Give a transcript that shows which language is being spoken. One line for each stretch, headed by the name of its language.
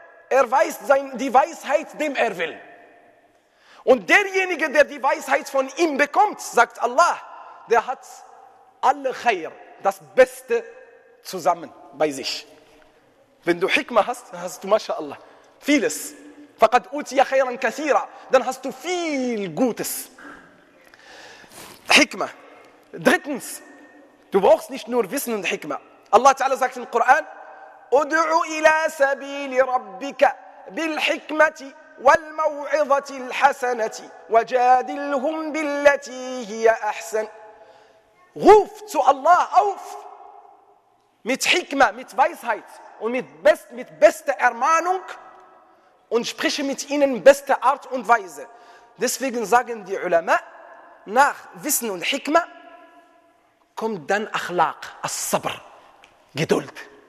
German: Er weist die Weisheit, dem er will. Und derjenige, der die Weisheit von ihm bekommt, sagt Allah, der hat alle Khair, das Beste zusammen bei sich. Wenn du Hikmah hast, dann hast du, mashallah, vieles.
Arabic: فَقَدْ أُوْتِيَ خَيْرًا كَثِيرًا.
German: Dann hast du viel Gutes. Hikmah. Drittens, du brauchst nicht nur Wissen und Hikmah. Allah Ta'ala sagt im Koran,
Arabic: أُدْعُ إِلَى سَبِيلِ رَبِّكَ بِالْحِكْمَةِ وَالْمَوْعِظَةِ الْحَسَنَةِ وَجَادِلْهُمْ بِالَّتِي هِيَ أَحْسَنُ.
German: Ruf zu Allah auf mit Hikmah, mit Weisheit und mit bester Ermahnung und spreche mit ihnen beste Art und Weise. Deswegen sagen die Ulama, nach Wissen und Hikmah kommt dann Akhlaq, As-Sabr, Geduld.